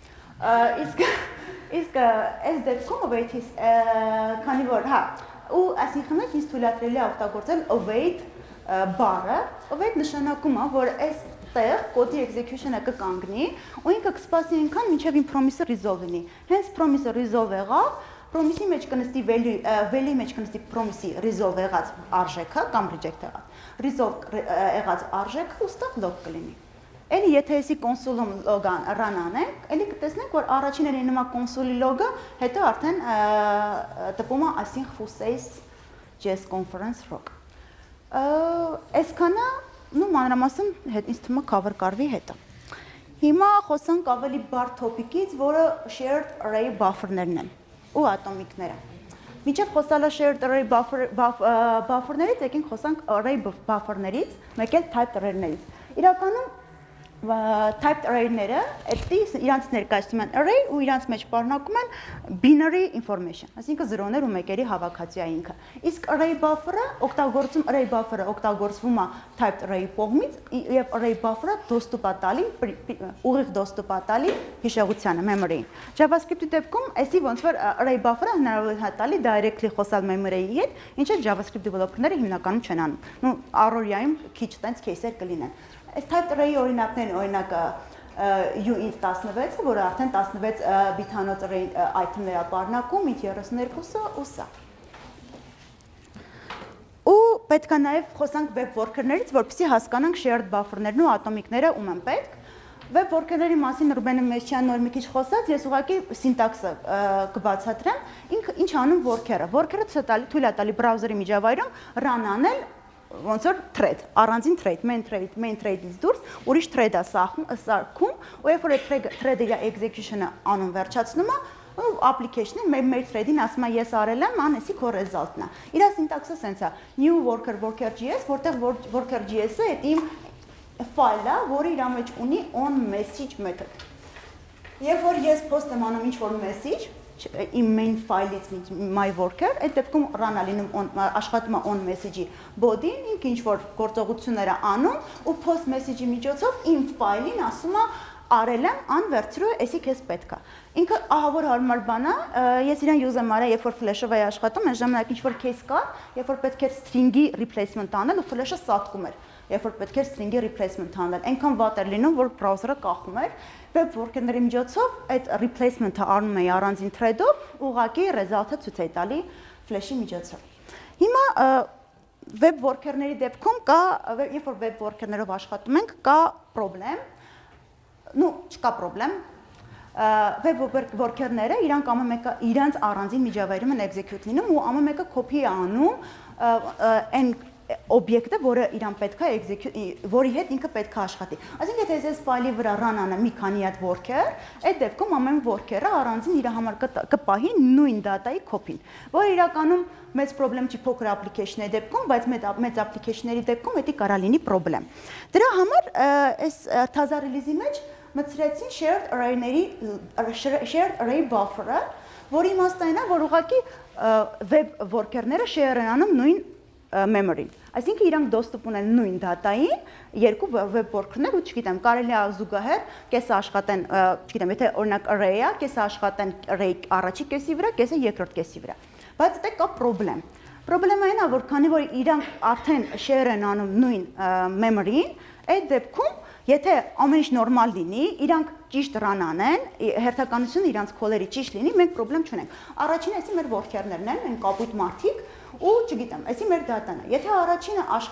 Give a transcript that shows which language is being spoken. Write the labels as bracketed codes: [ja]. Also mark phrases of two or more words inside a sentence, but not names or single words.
[hy] Իսկ այս դեպքում await-ից քանի որ, հա, ու async-ը մեջ ինձ թույլատրելի է օգտագործել await բառը, await նշանակում է, որ այս տեղ կոդի execution-ը կկանգնի ու ինքը կսպասի այնքան մինչև իմ [en] promise-ը resolve [hy] լինի։ Հենց [en] promise-ը resolve [hy] եղավ, promise-ի մեջ կնստի value-ի մեջ կնստի [en] promise-ի resolve [hy] եղած արժեքը կամ reject եղած։ Resolve եղած արժեքը ու ստեղ log կլինի։ Էլի եթե էսի [en] console-ում log-ան run [hy] անենք, էլի կտեսնենք, որ առաջինը լինում է [en] console-ի log-ը, [hy] հետո արդեն տպում է [en] async foo says JS conference rock։ [hy] Այսքանը նու մանրամասն ինձ թվում է cover կարվի հետը։ Հիմա խոսանք ավելի բարդ topic-ից, որը [en] shared array buffer-ներն [hy] են ու ատոմիկները։ Մինչև խոսալը [en] shared array buffer-ներից, [hy] եկենք խոսանք [en] array buffer-ներից, [hy] մեկ էլ [en] typed array-ներից։ [hy] Իրականում [en] typed array-ները [hy] իրանց ներկայացնում են array ու իրանց մեջ պարունակում են [en] binary information, [hy] այսինքն զրոներ ու մեկերի հավաքածու է ինքը։ Իսկ [en] array buffer-ը [hy] օգտագործվում է [en] typed array-ի [hy] կողմից եւ [en] array buffer-ը [hy] доступ է տալի, ուղիղ доступ է տալի հիշողությանը, memory-ին։ JavaScript-ի դեպքում էսի ոնց որ [en] array buffer-ը [hy] հնարավոր է տալի directly խոսալ memory-ի հետ, ինչը JavaScript developer-ները հիմնականում չեն անում։ Նու առօրյայում քիչ տենց case-եր կլինեն։ Այս [en] typed array-ի [hy] օրինակներն օրինակը uint16-ը, որը արդեն 16 բիթանոց [en] array item-ներ [hy] է պարունակում, int32-ը ու սա։ Ու պետք է նաև խոսանք [en] web worker-ներից, [hy] որպեսզի հասկանանք [en] shared buffer-ներն [hy] ու ատոմիկները ում են պետք։ [en] Web worker-ների [hy] մասին Ռուբենը Մեշչյանն նոր մի քիչ խոսած, ես ուղղակի սինտաքսը կբացատրեմ։ Ինչ անում worker-ը։ Worker-ը թույլ է տալի բրաուզերի միջավայրում run անել ոնց որ thread, առանձին thread, [en] main thread-ից [hy] դուրս ուրիշ thread-ը սարքում, ու երբ որ այդ thread-ը իր execution-ը անում վերջացնում է, application-ը մեր thread-ին ասում է ես արել եմ, անեսի քո result-ն է։ Իր syntax-ը սենց է. [en] new worker.js, [hy] որտեղ worker.js-ը այդ իմ file-ը, որը իր մեջ ունի [en] onMessage method։ [hy] Երբ որ ես post եմ անում ինչ-որ message, իմ main file-ից [en] my worker, [hy] այդ դեպքում run-ը լինում աշխատում է [en] on message-ի [hy] body-ին, ինքը ինչ-որ գործողություններ է անում ու [en] post message-ի [hy] միջոցով իմ file-ին ասում է արել եմ անվերցրու, էսի քեզ պետք է։ Ինքը ահա որ հարմար բան է, ես իրան յուզ եմ արել, երբ որ flash-ով էի աշխատում, այն ժամանակ ինչ-որ case կար, երբ որ պետք էր [en] string-ի replacement [hy] անել ու flash-ը սատկում էր, երբ որ պետք էր [en] string-ի replacement [hy] անել, այնքան վատ էր լինում, որ browser-ը կախում էր, [en] web worker-ների [hy] միջոցով այդ replacement-ը անում էի առանձին thread-ով, ուղղակի result-ը ցույց էի տալի flash-ի միջոցով։ Հիմա [en] web worker-ների [hy] դեպքում կա, երբ որ [en] web worker-ներով [hy] աշխատում ենք, կա problem, չկա problem, [en] web worker-ները [hy] իրանք ամեն մեկը իրանց առանձին միջավայրում են execute լինում ու ամեն մեկը copy է անում այն օբյեկտը, որը իրան պետք է execute, որի հետ ինքը պետք է աշխատի։ Այսինքն եթե ես file-ի վրա run անեմ մի քանի հատ worker, այդ դեպքում ամեն worker-ը առանձին իր համար կպահի նույն [en] data-ի copy-ն, [hy] որը իրականում մեծ problem չի փոքր application-ների դեպքում, բայց մեծ application-ների դեպքում դա կարա լինի problem։ Դրա համար այս թազա release-ի մեջ մտցրեցին [en] shared array buffer-ը, [hy] որի իմաստն այն է, որ ուղղակի [en] web worker-ները [hy] share են անում նույն memory-ին։ Այսինքն իրանք доступ ունեն նույն data-ին, երկու web worker-ներ ու չգիտեմ, կարելի է զուգահեռ կեսը աշխատեն, չգիտեմ, եթե օրինակ array-ը, կեսը աշխատեն array առաջի կեսի վրա, կեսը երկրորդ կեսի վրա։ Բայց դա կա problem։ Problem-ը այն է, որ քանի որ իրանք արդեն share են անում նույն memory-ին, այդ դեպքում եթե ամեն ինչ նորմալ լինի, իրանք ճիշտ run անեն, հերթականությունը իրանց call-երի ճիշտ լինի, մենք problem չունենք։ Առաջինը էսի մեր worker-ներն են, մենք կապույտ մարդիկ ու չգիտեմ, էսի մեր data-ն է։ Եթե առաջինը